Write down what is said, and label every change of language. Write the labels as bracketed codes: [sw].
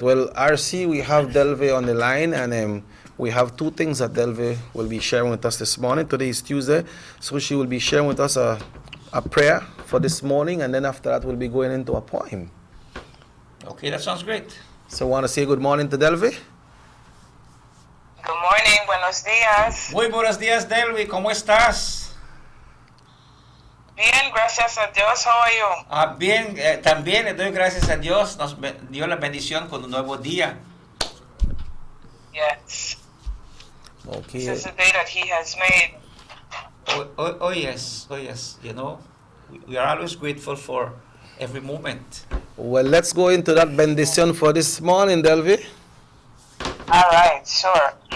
[en] Well, RC, we have Delve on the line, and we have two things that Delve will be sharing with us this morning. Today is Tuesday, so she will be sharing with us a prayer for this morning, and then after that, we'll be going into a poem. Okay, that sounds great. So, want to say good morning to Delve? Good morning, [es] buenos días. Muy buenos días, Delvi. ¿Cómo estás? Bien, gracias a Dios. [en] How are you? [es] Bien, también le doy gracias a Dios. Nos dio la bendición con un nuevo día. [en] Yes. Okay. This is the day that He has made. Oh yes. You know, we are always grateful for every moment. Well, let's go into that bendition for this morning, Delve. All right, sure.